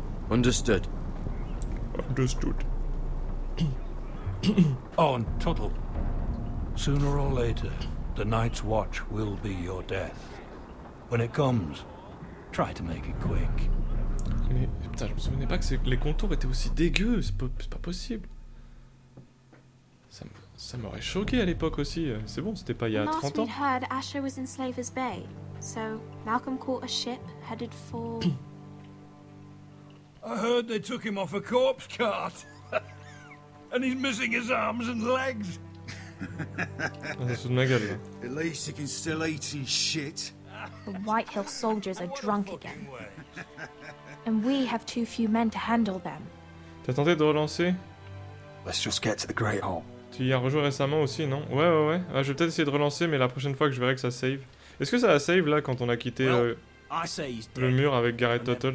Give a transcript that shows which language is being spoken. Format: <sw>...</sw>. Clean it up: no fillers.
<en>Understood. Understood. Oh, and Tuttle. Sooner or later, the Night's Watch will be your death. When it comes, try to make it quick.</en> <fr>Mais putain, je me souvenais pas que les contours étaient aussi dégueux, c'est pas possible. Ça m'aurait choqué à l'époque aussi. C'est bon, c'était pas il y a 30 ans.</fr> <en>Last we'd heard, Asher was in Slaver's Bay, so Malcolm caught a ship headed for... I heard they took him off a corpse cart. And he's missing his arms and legs.</en> <fr>C'est de ma gueule, là.</fr> <en>At least he can still eat his shit. The White Hill soldiers are drunk again. And we have too few men to handle them.</en> <fr>T'as tenté de relancer?</fr> <en>Let's just get to the Great Hall.</en> <fr>Tu y as rejoué récemment aussi, non? Ouais. Ah, je vais peut-être essayer de relancer, mais la prochaine fois que je verrai que ça save. Est-ce que ça a save là quand on a quitté le mur avec Garrett Tuttle?</fr>